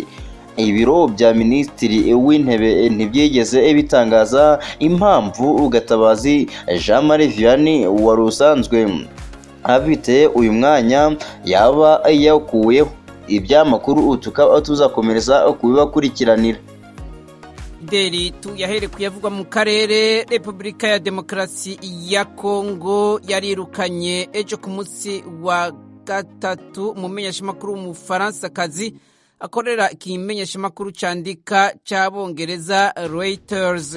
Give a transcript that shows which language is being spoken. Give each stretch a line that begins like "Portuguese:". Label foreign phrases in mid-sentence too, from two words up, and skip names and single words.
Kinyarwanda: Ibiro bya Minisitiri w'Intebe ntibyigeze bitangaza impamvu Gatabazi Jean-Marie Vianney wari usanzwe afite uyu mwanya yaba yakuweho. Ibyamakuru tukaba tuzakomereza kubibakurikiranira. Deri tuyahere kuyavugwa mu karere. Repubulika ya Demokarasi ya Kongo yarirukanye ejo ku munsi wa gatatu umumenyeshamakuru w'Umufaransa-kazi akorera ikimenyeshamakuru candika c'Abongereza Reuters.